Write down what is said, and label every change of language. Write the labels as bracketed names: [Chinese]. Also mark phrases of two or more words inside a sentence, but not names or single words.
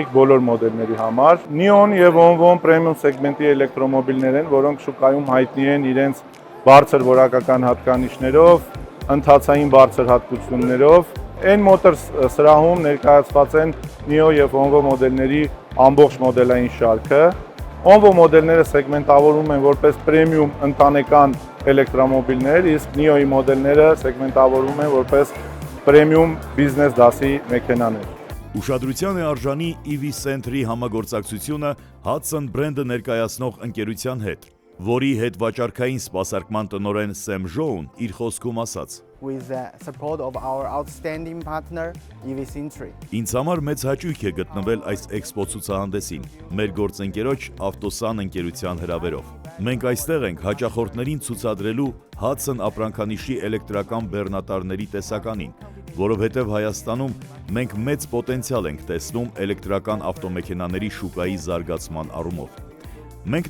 [Armenian] բոլոր մոդելների համար։ NIO-ն և ONVO-ն պրեմիում սեգմենտի էլեկտրոմոբիլներ են, որոնք շուկայում հայտնի են իրենց բարձր որակական հատկանիշներով, ընթացային բարձր հատկություններով։ N Motors սրահում ներկայացված են NIO և ONVO մոդելների ամբողջ մոդելային շարքը։ ONVO մոդելները սեգմենտավորվում են որպես պրեմիում ընտանեկան էլեկտրոմոբիլներ, իսկ NIO-ի մոդելները սեգմենտավորվում են որպես պրեմիում բիզնես դասի մեքենաներ։ Ուշադրության է արժանի EV Center-ի համագործակցությունը Hudson բրենդը ներկայացնող ընկերության հետ, որի հետվաճառքային սպասարկման տնօրեն Սեմ Ժոուն իր խոսքում ասաց. [English] With the support of our outstanding partner EV Center. [Armenian] Ինձ համար մեծ հաճույք է գտնվել այս էքսպո ցուցահանդեսին, մեր գործընկերոջ Ավտոսան ընկերության հրավերով։ Մենք այստեղ ենք հաճախորդներին ցուցադրելու Hudson ապրանքանիշի էլեկտրական բեռնատարների տեսականին, որովհետև Հայաստանում մենք մեծ պոտենցիալ ենք տեսնում էլեկտրական ավտոմեքենաների շուկայի զարգացման առումով։ Մենք